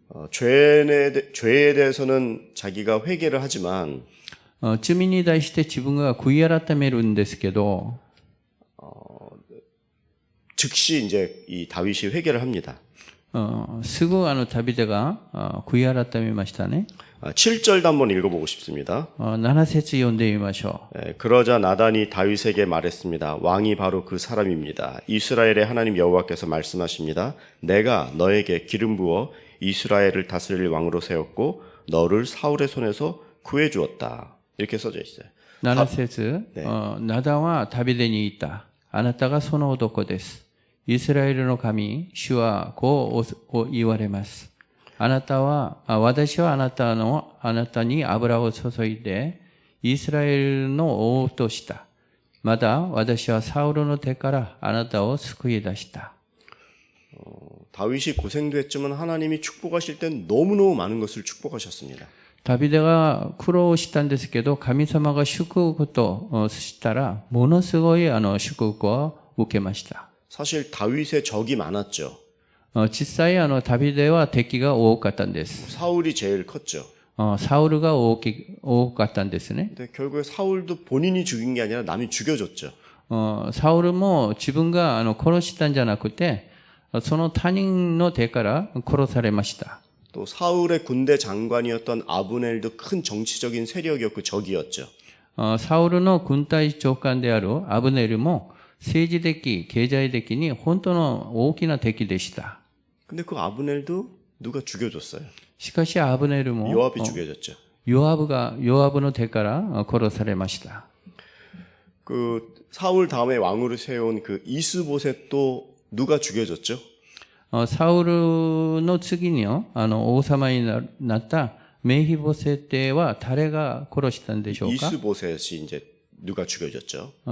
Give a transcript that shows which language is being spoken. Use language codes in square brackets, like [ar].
[ko] 죄에 대해서는 자기가 회개를 하지만 [ja] 罪に対して自分が悔い改めるんですけど [ko] 즉시 이제 이 다윗이 회개를 합니다. [ja] すぐダビデが悔い改めましたね。 [ko] 7절도 한번 읽어보고 싶습니다. [ja] 7節読んでみましょう。 [ko] 그러자 나단이 다윗에게 말했습니다. 왕이 바로 그 사람입니다. 이스라엘의 하나님 여호와께서 말씀하십니다. 내가 너에게 기름 부어 이스라엘을 다스릴 왕으로 세웠고 너를 사울의 손에서 구해주었다. 이렇게 써져 있어요. [ja] 7節、ナダンはダビデに言った。あなたがその男です。イスラエルの神、主はこう言われます。私はあなたに油を注いで、イスラエルの王とした。また、私はサウルの手からあなたを救い出した。 [ko] 다윗이 고생도 했지만 하나님이 축복하실 땐 너무너무 많은 것을 축복하셨습니다. [ja] ダビデが苦労したんですけど、神様が祝福としたら、ものすごい祝福を受けました。 [ko] 사실 다윗의 적이 많았죠. [ja] 実際ダビデは敵が多かったんです。 [ko] 사울이 제일 컸죠. [ja] サウルが多かったんですね。 [ko] 근데 결국에 사울도 본인이 죽인 게 아니라 남이 죽여줬죠. [ja] サウルも自分が殺したんじゃなくて、その他人の手から殺されました。 [ko] 또 사울의 군대 장관이었던 아브넬도 큰 정치적인 세력이었고 적이었죠. [ja] サウルの軍隊長官であるアブネルも政治的、経済的に本当の大きな敵でした。 [ko] 근데 그 아브넬도 누가 죽여줬어요. [ja] しかしアブネルも [ko] 요압이 죽여줬죠. [ja] ヨアブの手から殺されました。 [ko] 그 사울 다음에 왕으로 세운 그 이스보셋도 누가 죽여줬죠? [ja] サウルの次に王様になったメヒボセテは誰が殺したんでしょうか？ [ko] 이스보셋이 이제 누가 죽여줬죠?